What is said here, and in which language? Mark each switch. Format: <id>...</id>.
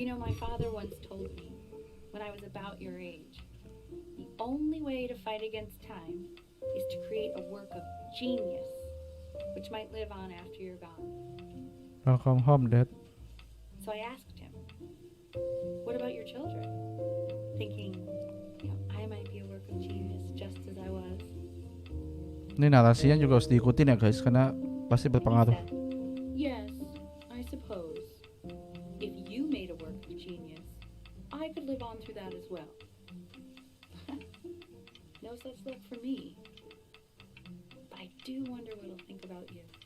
<en>You know, my father once told me, when I was about your age, the only way to fight against time is to create a work of genius, which might live on after you're gone. Welcome home, Dad. So I asked him, what about your children? Thinking, you know, I might be a work of genius just as I was.</en> <id>Ini narasinya juga harus diikutin ya, guys, karena pasti</id> <en>And he</en> <id>berpengaruh.</id> <en>said, yes, I suppose. If you made a work of genius, I could live on through that as well. No such luck for me. But I do wonder what he'll think about you.</en>